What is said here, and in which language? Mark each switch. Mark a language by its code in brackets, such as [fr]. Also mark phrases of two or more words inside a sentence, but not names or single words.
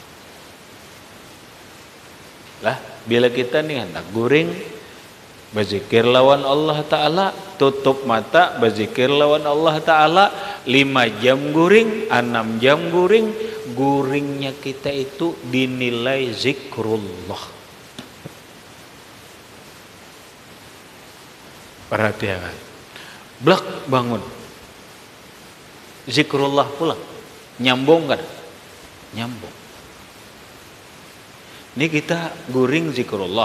[bjn] Lah, bila kita nih hendak guring, berzikir lawan Allah Ta'ala, tutup mata, berzikir lawan Allah Ta'ala, 5 jam guring, 6 jam guring, guringnya kita itu dinilai zikrullah. Perhatikan. Blak bangun. Zikrullah pulang. Nyambung kan? Nyambung. Ini kita guring zikrullah.